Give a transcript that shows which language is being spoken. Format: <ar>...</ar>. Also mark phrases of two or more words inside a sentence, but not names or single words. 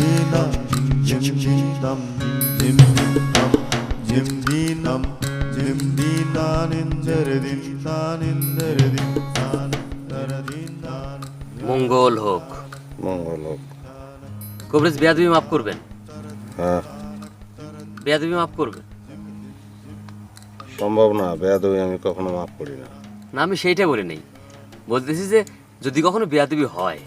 <bn>dinam, jim dinam, jim dinam, jim dinam, jim dinanin deredin, nanin deredin, nanin deredin, nanin. মঙ্গল হোক। মঙ্গল হোক। কবরেজ বেয়াদবি মাফ করবেন, হ্যাঁ, বেয়াদবি মাফ করবেন। সম্ভব না, বেয়াদবি আমি কখনো মাফ করি না। না আমি সেইটা বলি নেই, বলতেছি যে যদি কখনো বেয়াদবি হয়।</bn>